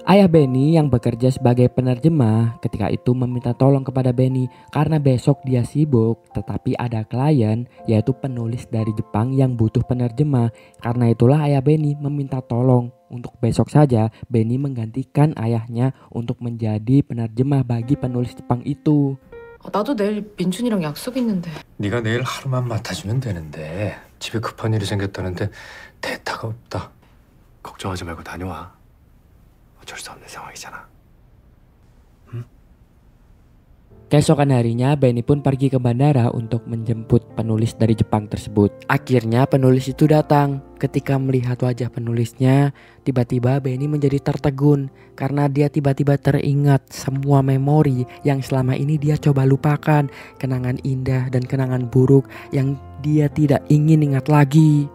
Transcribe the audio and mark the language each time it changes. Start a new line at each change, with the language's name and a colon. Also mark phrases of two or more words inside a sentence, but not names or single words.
Indonesian: Ayah Benny yang bekerja sebagai penerjemah ketika itu meminta tolong kepada Benny karena besok dia sibuk, tetapi ada klien yaitu penulis dari Jepang yang butuh penerjemah. Karena itulah ayah Benny meminta tolong untuk besok saja Benny menggantikan ayahnya untuk menjadi penerjemah bagi penulis Jepang itu.
Korean: 나도 내일 민준이랑 약속 있는데. 네가 내일 하루만 맡아주면 되는데 집에 급한 일이 생겼다는데 대타가 없다. 걱정하지 말고 다녀와. 어쩔 수 없는 상황이잖아.
Indonesian: Keesokan harinya, Benny pun pergi ke bandara untuk menjemput penulis dari Jepang tersebut. Akhirnya penulis itu datang. Ketika melihat wajah penulisnya, tiba-tiba Benny menjadi tertegun karena dia tiba-tiba teringat semua memori yang selama ini dia coba lupakan, kenangan indah dan kenangan buruk yang dia tidak ingin ingat lagi.